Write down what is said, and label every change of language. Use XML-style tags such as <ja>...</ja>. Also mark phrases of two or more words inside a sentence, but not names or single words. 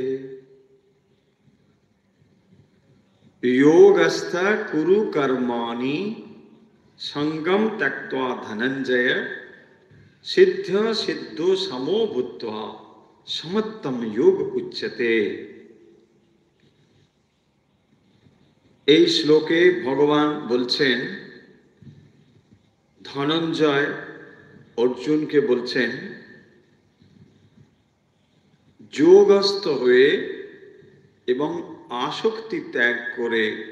<sa>योगस्थ कुरु कर्माणि संगम त्यक्त्वा धनंजय सिद्ध सिद्धो समो भूत्वा समत्तम योग उच्यते।</sa> <bn>এই শ্লোকে ভগবান বলছেন, ধনঞ্জয় অর্জুনকে বলছেন, যোগস্থ হয়ে এবং আসক্তি ত্যাগ করে</bn>